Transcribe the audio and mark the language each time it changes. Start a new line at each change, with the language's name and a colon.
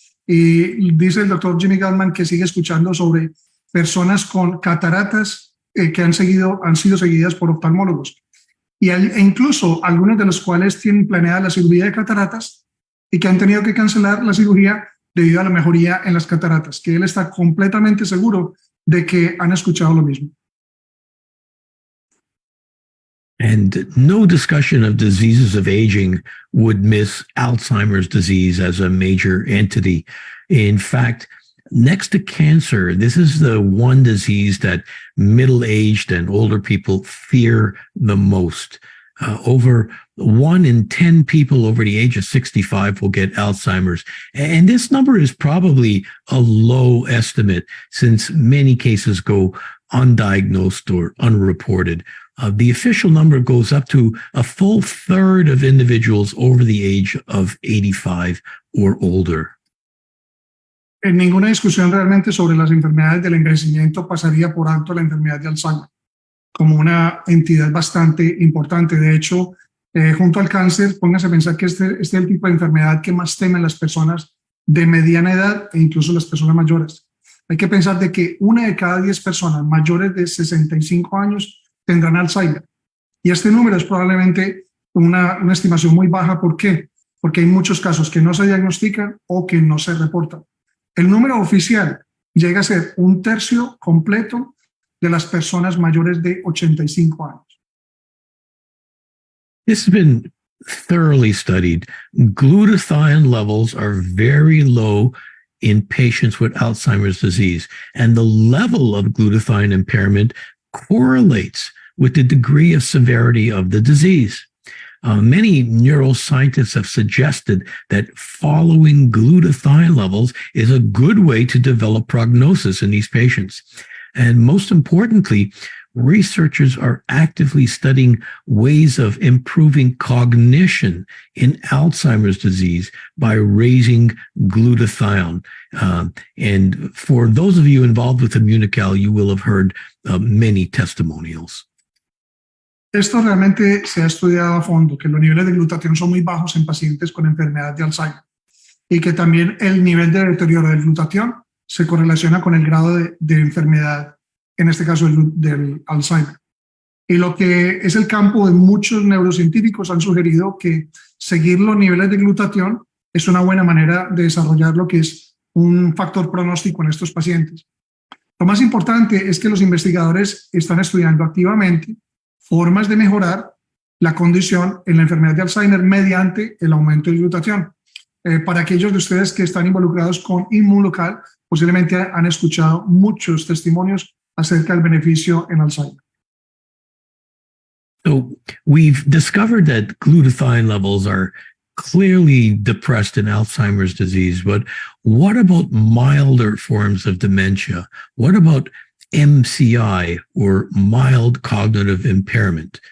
Spanish: Y dice el doctor Jimmy Gutman que sigue escuchando sobre personas con cataratas que han sido seguidas por oftalmólogos. E incluso algunos de los cuales tienen planeada la cirugía de cataratas y que han tenido que cancelar la cirugía debido a la mejoría en las cataratas, que él está completamente seguro de que han escuchado lo mismo.
English: And no discussion of diseases of aging would miss Alzheimer's disease as a major entity. In fact, next to cancer, this is the one disease that middle-aged and older people fear the most. Over 1 in 10 people over the age of 65 will get Alzheimer's. And this number is probably a low estimate since many cases go undiagnosed or unreported. The official number goes up to a full third of individuals over the age of 85 or older.
Spanish: En ninguna discusión realmente sobre las enfermedades del envejecimiento pasaría por alto la enfermedad de Alzheimer como una entidad bastante importante. De hecho, junto al cáncer, póngase a pensar que este es el tipo de enfermedad que más temen las personas de mediana edad e incluso las personas mayores. Hay que pensar de que 1 de cada 10 personas mayores de 65 años tendrán Alzheimer. Y este número es probablemente una estimación muy baja. ¿Por qué? Porque hay muchos casos que no se diagnostican o que no se reportan. El número oficial llega a ser 1/3 completo de las personas mayores de 85 años.
English: This has been thoroughly studied. Glutathione levels are very low in patients with Alzheimer's disease, and the level of glutathione impairment correlates with the degree of severity of the disease. Many neuroscientists have suggested that following glutathione levels is a good way to develop prognosis in these patients. And most importantly, researchers are actively studying ways of improving cognition in Alzheimer's disease by raising glutathione. And for those of you involved with Immunical, you will have heard many testimonials.
Spanish: Esto realmente se ha estudiado a fondo, que los niveles de glutatión son muy bajos en pacientes con enfermedad de Alzheimer y que también el nivel de deterioro del glutatión se correlaciona con el grado de enfermedad, en este caso del Alzheimer. Y lo que es el campo de muchos neurocientíficos han sugerido que seguir los niveles de glutatión es una buena manera de desarrollar lo que es un factor pronóstico en estos pacientes. Lo más importante es que los investigadores están estudiando activamente formas de mejorar la condición en la enfermedad de Alzheimer mediante el aumento de glutatión. Para aquellos de ustedes que están involucrados con Inmunocal, posiblemente han escuchado muchos testimonios acerca del beneficio en Alzheimer.
English: So we've discovered that glutathione levels are clearly depressed in Alzheimer's disease, but what about milder forms of dementia? What about MCI or mild cognitive impairment?